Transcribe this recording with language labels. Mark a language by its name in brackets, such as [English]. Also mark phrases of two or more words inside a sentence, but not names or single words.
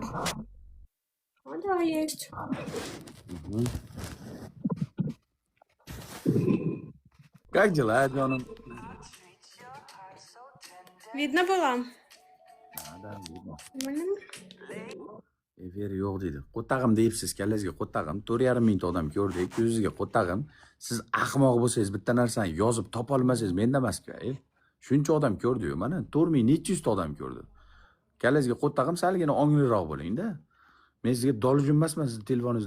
[Russian] А, да, есть. Как дела, Джоном? Видно было? Да, видно. Нормально? [Uzbek] Эфир yo'q deydi. Qo'tag'im deyipsiz, kallangizga qo'tag'im. 4,5 odam ko'rdik. Ko'zingizga qo'tag'im. Siz ahmoq bo'lsangiz, bitta narsani yozib topa olmasangiz, menda emas-ku. Shuncha odam ko'rdi-yu, mana 4,400 ta odam ko'rdi. Kallangizga qo'tag'im, salgina ongliroq bo'ling-da. Men sizga dolujin emasman sizni telefoningizdan.